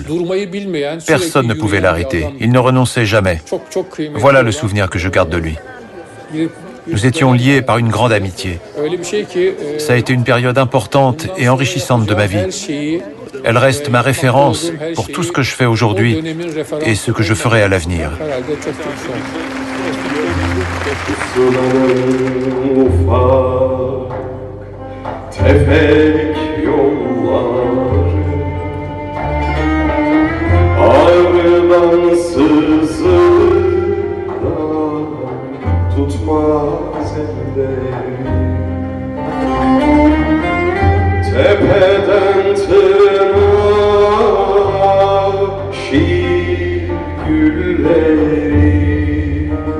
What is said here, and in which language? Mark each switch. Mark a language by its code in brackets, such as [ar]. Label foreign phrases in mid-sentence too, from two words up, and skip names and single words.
[fr] Personne ne pouvait l'arrêter, il ne renonçait jamais. Voilà le souvenir que je garde de lui. Nous étions liés par une grande amitié. Ça a été une période importante et enrichissante de ma vie. Elle reste ma référence pour tout ce que je fais aujourd'hui et ce que je ferai à l'avenir. [tr] Tefek yollar ağrıdan sızıdan tutmaz ellerim tepeden tırnağa şiir gülleri